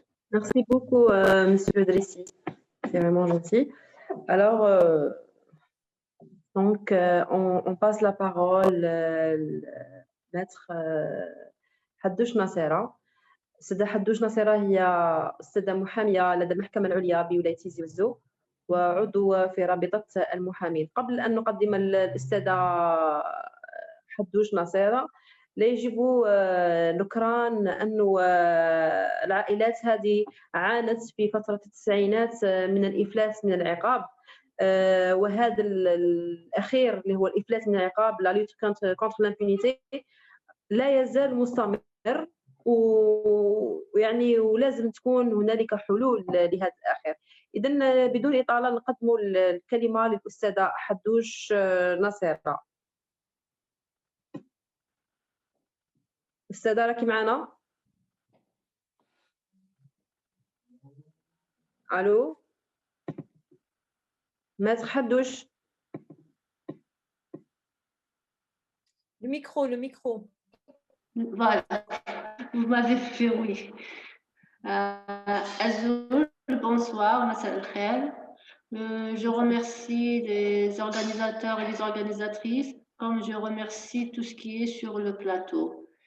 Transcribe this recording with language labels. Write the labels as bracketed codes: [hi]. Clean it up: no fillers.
[fr] Merci beaucoup, Monsieur Dressi. C'est vraiment gentil. Alors, donc, on passe la parole à maître حدوش ناصرة. [ar] السيدة حدوش ناصرة هي السيدة محامية لدى المحكمة العليا بولاية تيزي وزو، وعضو في رابطة المحامين. قبل أن نقدم الأستاذة حدوش نصيرة، لا يجب نكران أن العائلات هذه عانت في فترة التسعينات من الإفلاس من العقاب، وهذا الأخير اللي هو الإفلاس من العقاب [fr] لا لوت كونتر لامبونيتي [ar] لا يزال مستمر، ويعني ولازم تكون هنالك حلول لهذا الأخير. إذن بدون إطالة نقدم الكلمة للأستاذة حدوش نصيرة. أستاذة راكي معنا؟ ألو ماتر حدوش. [fr] Le micro, le micro. Voilà, vous m'avez fait oui. Azul, bonsoir, Massa al-Khair. Je remercie les organisateurs et les organisatrices, comme je remercie tout ce qui est sur le plateau.